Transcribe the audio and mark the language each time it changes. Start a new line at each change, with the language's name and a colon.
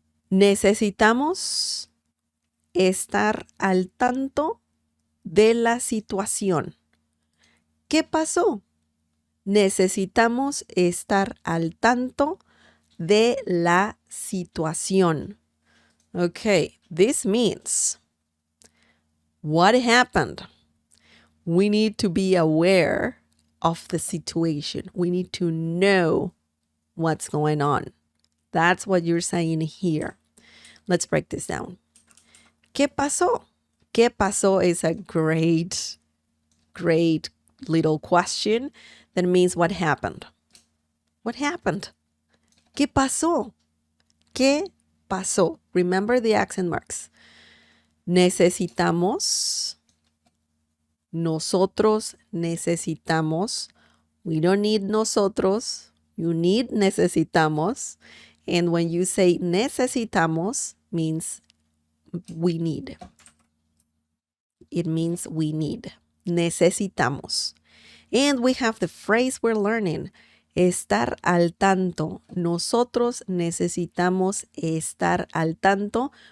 Spanish: Necesitamos estar al tanto de la situación. ¿Qué pasó? Necesitamos estar al tanto de la situación.
English: Okay, this means what happened? We need to be aware of the situation. We need to know what's going on. That's what you're saying here. Let's break this down.
Spanish: ¿Qué pasó?
English: ¿Qué pasó is a great little question that means what happened. What happened? ¿Qué pasó?
Spanish: ¿Qué pasó?
English: Remember the accent marks.
Spanish: Necesitamos. Nosotros necesitamos.
English: We don't need nosotros. You need necesitamos. And when you say necesitamos, means we need. It means we need. Necesitamos. And we have the phrase we're learning.
Spanish: Estar al tanto. Nosotros necesitamos estar al tanto.